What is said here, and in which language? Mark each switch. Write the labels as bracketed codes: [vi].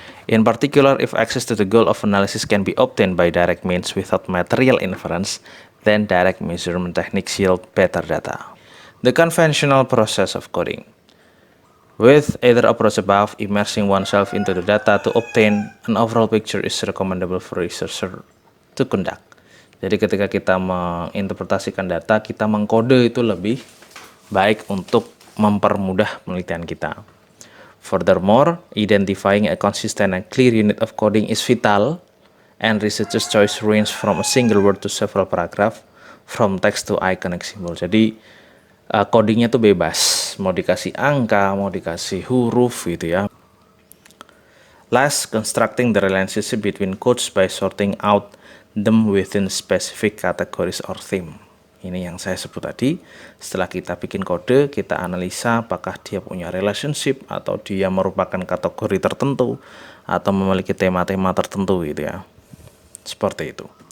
[en] In particular, if access to the goal of analysis can be obtained by direct means without material inference, then direct measurement techniques yield better data. The conventional process of coding. With either approach above, immersing oneself into the data to obtain an overall picture is recommendable for researcher to conduct. [id] Jadi ketika kita menginterpretasikan data, kita mengkode itu lebih baik untuk mempermudah penelitian kita. [en] Furthermore, identifying a consistent and clear unit of coding is vital, and researcher's choice range from a single word to several paragraph, from text to iconic symbol. [id] Jadi codingnya tuh bebas, mau dikasih angka, mau dikasih huruf gitu ya. [en] Last, constructing the relationship between codes by sorting out them within specific categories or theme. [id] Ini yang saya sebut tadi. Setelah kita bikin kode, kita analisa apakah dia punya relationship atau dia merupakan kategori tertentu atau memiliki tema-tema tertentu gitu ya. Seperti itu.